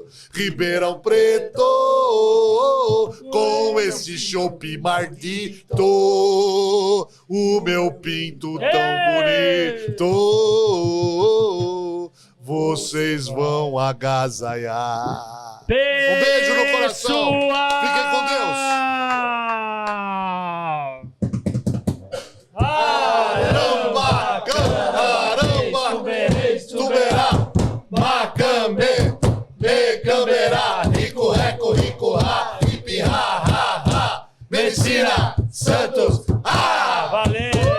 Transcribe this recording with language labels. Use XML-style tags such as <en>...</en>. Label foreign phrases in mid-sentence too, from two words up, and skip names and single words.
<pt>Ribeirão Preto, com esse chopp mardito, o meu pinto tão bonito vocês vão agasalhar. Um beijo no coração. Fiquem com Deus. Aramba, caramba, tuberá, macambê, becamberá, rico, reco, rico, ha, hipi, ha, ha, ha, Medicina, Santos, ah! Valeu!</pt>